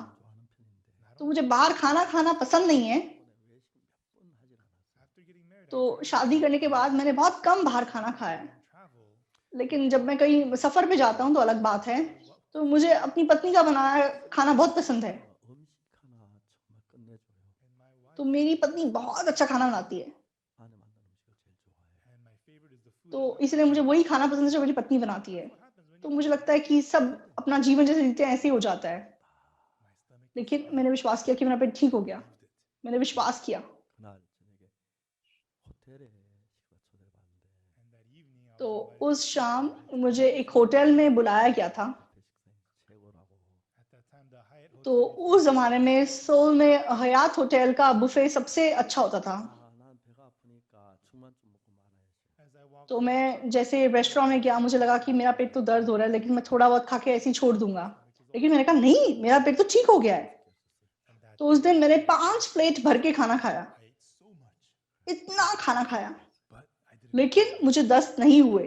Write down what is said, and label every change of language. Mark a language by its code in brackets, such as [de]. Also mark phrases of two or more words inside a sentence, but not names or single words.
[hi] तो मुझे बाहर खाना खाना पसंद नहीं है, तो शादी करने के बाद मैंने बहुत कम बाहर खाना खाया। लेकिन जब मैं कहीं सफर पे जाता हूँ तो अलग बात है। तो मुझे अपनी पत्नी का बनाया खाना बहुत पसंद है। [ko] 음식 하나 정말 끝내줘요. [hi] तो मेरी पत्नी बहुत अच्छा खाना बनाती है, [ko] 아내 만든 음식을 제일 좋아해요. [hi] तो इसलिए मुझे वही खाना पसंद है जो मेरी पत्नी बनाती है। तो मुझे लगता है कि सब अपना जीवन जैसे जीते हैं ऐसे ही हो जाता है। लेकिन मैंने विश्वास किया कि मेरा पेट ठीक हो गया, मैंने विश्वास किया। [ko] 그날 저녁에 호텔에 식사 초대를 받는데 [hi] तो उस शाम मुझे एक होटल में बुलाया गया था। [ko] 호텔 식사가 최고라고. [hi] तो उस जमाने में सोल में हयात होटल का बुफे सबसे अच्छा होता था। [ko] 난 배가 아프니 [hi] तो मैं जैसे रेस्टोरेंट में गया, मुझे लगा कि मेरा पेट तो दर्द हो रहा है, लेकिन मैं थोड़ा बहुत खा के ऐसे ही छोड़ दूंगा। लेकिन मैंने कहा नहीं, मेरा पेट तो ठीक हो गया है। तो उस दिन मैंने 5 प्लेट भर के खाना खाया, इतना खाना खाया, लेकिन मुझे दस्त नहीं हुए।